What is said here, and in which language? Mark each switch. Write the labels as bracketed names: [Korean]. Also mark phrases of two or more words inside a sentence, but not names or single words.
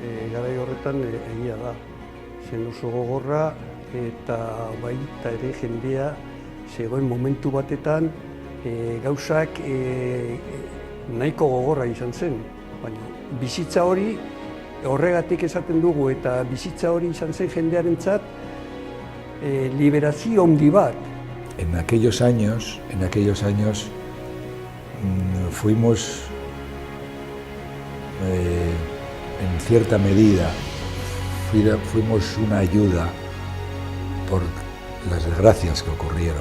[Basque] Garai horretan egia da, zen oso gogorra eta baita ere jendea zegoen momentu batetan gauzak nahiko gogorra izan zen. Baina bizitza hori horregatik esaten dugu eta bizitza hori izan zen jendearentzat liberazio handi bat. [Spanish] En aquellos años fuimos en cierta medida, fuimos una ayuda por las desgracias que ocurrieron.